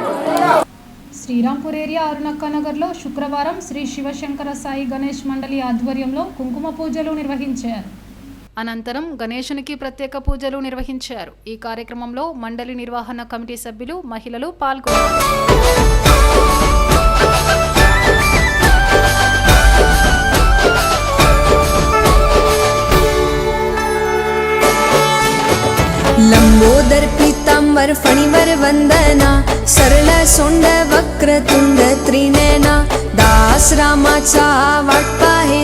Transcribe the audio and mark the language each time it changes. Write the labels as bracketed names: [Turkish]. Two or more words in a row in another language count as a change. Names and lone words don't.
[Telugu] శ్రీరాంపూర్ ఏరియా అరుణక్క నగర్లో శుక్రవారం శ్రీ శివశంకర సాయి గణేష్ మండలి ఆధ్వర్యంలో కుంకుమ పూజలు నిర్వహించారు. అనంతరం గణేశునికి ప్రత్యేక పూజలు నిర్వహించారు. ఈ కార్యక్రమంలో మండలి నిర్వహణ కమిటీ సభ్యులు మహిళలు పాల్గొన్నారు. [Marathi] लंबोदर पीतांबर फणिवर वंदना सरळ सोंड वक्रतुंड त्रिनयना दास रामाचा वाटपा हे